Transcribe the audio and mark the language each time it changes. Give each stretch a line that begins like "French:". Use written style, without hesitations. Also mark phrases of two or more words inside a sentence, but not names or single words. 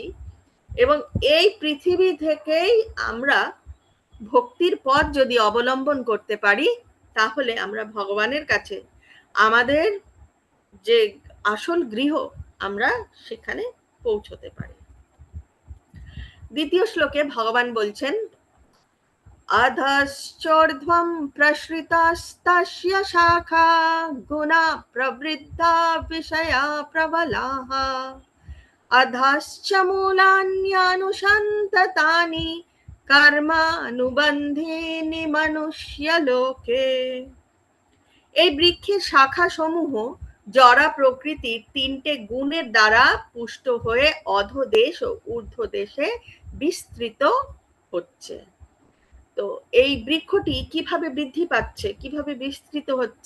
Bangla: এবং এই পৃথিবী থেকেই আমরা ভক্তির পথ যদি অবলম্বন করতে পারি, তাহলে আমরা ভগবানের কাছে আমাদের যে আসল গৃহ, আমরা সেখানে পৌঁছতে পারি। দ্বিতীয় শ্লোকে ভগবান বলছেন,
Sanskrit: अधश्चोर्ध्वं प्रसृतास्तस्य शाखा गुणा प्रवृद्धा विषया प्रबलाः अधश्च मूलान्यनुसन्ततानि कर्मानुबन्धीनि मनुष्यलोके।
Bangla: এই বৃক্ষের শাখা সমূহ জড়া প্রকৃতির তিনটে গুণের দ্বারা পুষ্ট হয়ে অধোদেশ ও ঊর্ধ্বদেশে বিস্তৃত হচ্ছে। তো এই বৃক্ষটি কিভাবে বৃদ্ধি পাচ্ছে, কিভাবে বিস্তৃত হচ্ছে?